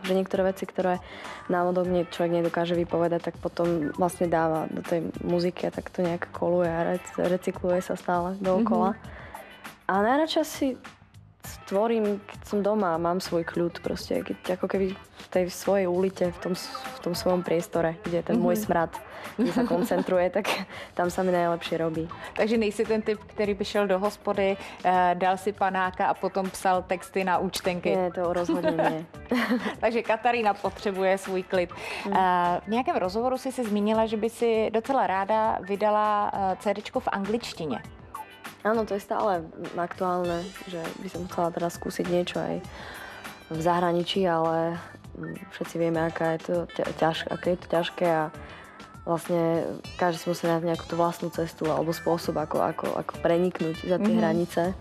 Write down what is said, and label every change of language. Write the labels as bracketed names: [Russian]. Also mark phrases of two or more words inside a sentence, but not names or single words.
[Slovak] Že niektoré veci, ktoré náhodou človek nedokáže vypovedať, tak potom vlastne dáva do tej muziky a tak to nejak koluje a recykluje sa stále dookola. A najradšej si tvorím, keď som doma a mám svoj kľud proste, keď ako keby v tej svojej ulite, v tom svojom priestore, kde je ten môj smrad, kde sa koncentruje, tak tam sa mi najlepšie robí. [Czech] Takže nejsi ten typ, který by šel do hospody, dal si panáka a potom psal texty na účtenky. [Slovak] Nie, to rozhodně nie. [Czech] Takže Katarína potřebuje svůj klid. V nějakém rozhovoru si zmínila, že by si docela ráda vydala CDčko v angličtině. [Slovak] Áno, to je stále aktuálne, že by som chcela teraz skúsiť niečo aj v zahraničí, ale všetci vieme, aké je to ťažké a vlastne každý si musí nájsť nejakú tú vlastnú cestu alebo spôsob, ako preniknúť za tie hranice.